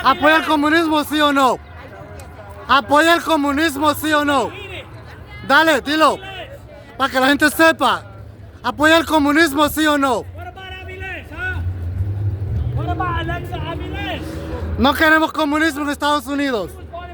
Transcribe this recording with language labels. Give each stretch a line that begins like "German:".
Spanish: Apoya el comunismo, sí o no. Apoya el comunismo, sí o no. Dale, dilo. Para que la gente sepa. Apoya el comunismo, sí o no.
English: What about Avilés, huh? What about Alexa Avilés?
Spanish: No queremos comunismo en Estados Unidos.